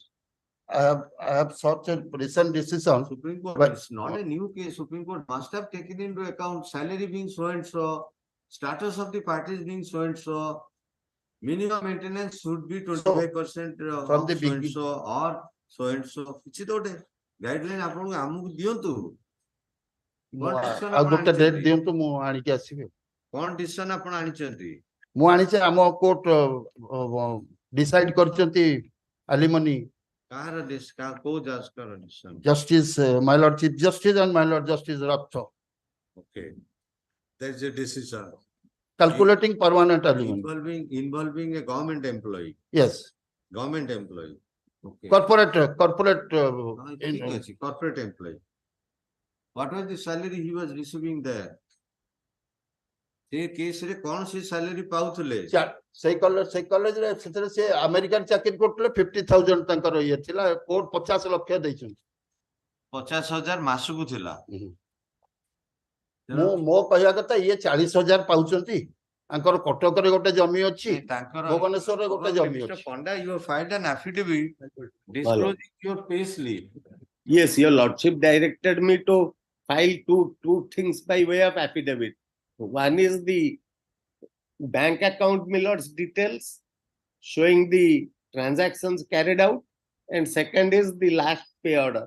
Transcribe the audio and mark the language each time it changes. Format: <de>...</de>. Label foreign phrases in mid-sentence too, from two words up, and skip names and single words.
<en>I have sought a recent decision. Supreme Court, But- it's not a new case. Supreme Court must have taken into account salary being so and so, status of the parties being so and so. Minimum maintenance should be 25% from the so and beginning- so or so and so.</en> <or>କିଛି ତ ଗୋଟେ guideline ଆପଣଙ୍କୁ ଆମକୁ ଦିଅନ୍ତୁ। କଣ decision ଆଉ ଆପଣ ଗୋଟେ ଡେଟ୍ ଆଣିଛନ୍ତି? ଦିଅନ୍ତୁ, ମୁଁ ଆଣିକି ଆସିବି। କଣ decision ଆପଣ ଆଣିଛନ୍ତି? ମୁଁ ଆଣିଛି, ଆମ କୋର୍ଟ ଡିସାଇଡ୍ କରିଛନ୍ତି alimony. କାହାର କୋଉ ଜଜଙ୍କର decision?</or> <en>Justice, my lord chief justice and my lord justice Rath, Okay. There's a decision calculating permanent alimony. involving a government employee. Yes, Government employee. Okay. corporate,</en> <or>ଠିକ ଅଛି,</or> <en>corporate employee. What was the salary he was receiving there?</en> <or>ସେ କେସରେ କଣ ସେ salary ପାଉଥିଲେ? ସେଇ କଲେଜରେ ସେଥିରେ ସେ ଆମେରିକାନ ଚାକିରି କରୁଥିଲେ, 50,000 ତାଙ୍କର ଇଏ ଥିଲା, କୋର୍ଟ 50 ଲକ୍ଷ ଦେଇଛନ୍ତି। 50,000 ମାସକୁ ଥିଲା। ମୋ କହିବା କଥା ଇଏ 40,000 ପାଉଛନ୍ତି, ତାଙ୍କର କଟକରେ ଗୋଟେ ଜମି ଅଛି, ଭୁବନେଶ୍ୱରରେ ଗୋଟେ ଜମି</or> <en>Mr.</en> <or>ଅଛି।</or> <en>Panda, you have filed an affidavit disclosing your pay slip. Yes, your lordship directed me to file two things by way of affidavit. One is the bank account, my lord's details showing the transactions carried out, and second is the last pay order.</en>